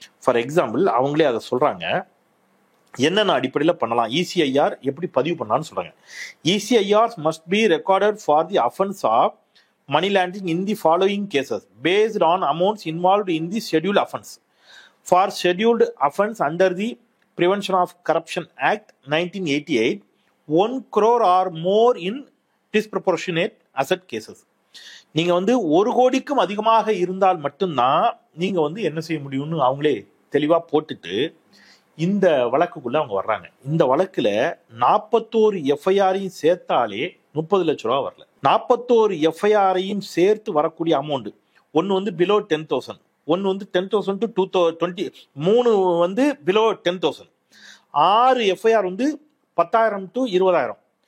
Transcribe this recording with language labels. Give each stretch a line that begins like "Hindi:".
English: for example
Tamil: அவங்களே அதை சொல்றாங்க. என்னென்ன அடிப்படையில் பண்ணலாம், ECIR எப்படி பதிவு பண்ணலாம்னு சொல்றாங்க.
English: ECIR must be recorded for the offense of money laundering in the following cases based on amounts involved in the scheduled offense. For scheduled offense under the Prevention of Corruption Act 1988, 1 crore or more in disproportionate asset cases.
Tamil: நீங்க 1 கோடிக்கும் அதிகமாக இருந்தால் மட்டும்தான் நீங்க என்ன செய்ய முடியும்னு அவங்களே தெளிவா போட்டுட்டு இந்த வழக்குக்குள்ள அவங்க வர்றாங்க. இந்த வழக்குல 41 எஃப்ஐஆரையும் சேர்த்தாலே 30 லட்சம் ரூபா வரல. 41 எஃப்ஐஆரையும் சேர்த்து வரக்கூடிய அமௌண்ட் ஒன்னு பிலோ 10,000, ஒன்னு 10,000 to 220, 3 பிலோ 10,000, 6 எஃப்ஐஆர் 10,000 to 20,000,